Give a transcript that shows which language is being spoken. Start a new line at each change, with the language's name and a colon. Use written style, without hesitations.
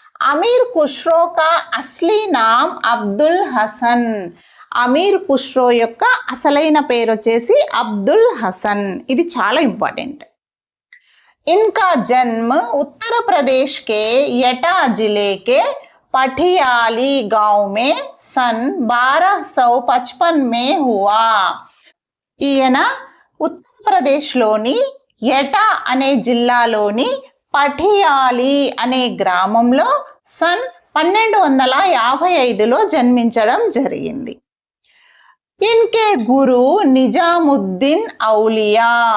Hindi: అమీర్ ఖుష్రో కా అస్లీ నామ్ అబ్దుల్ హసన్.
Telugu: అమీర్ ఖుష్రో యొక్క అసలైన పేరు వచ్చేసి అబ్దుల్ హసన్. ఇది చాలా ఇంపార్టెంట్.
Hindi: इनका जन्म उत्तर प्रदेश के एटा जिले के पटियाली गांव में सन 1255 में हुआ.
Telugu: ఈయన ఉత్తరప్రదేశ్లోని ఎటా అనే జిల్లాలోని పటియాలి అనే గ్రామంలో సన్ 1255లో జన్మించడం జరిగింది.
Hindi: ఇన్కే గురు నిజాముద్దీన్ ఔలియా.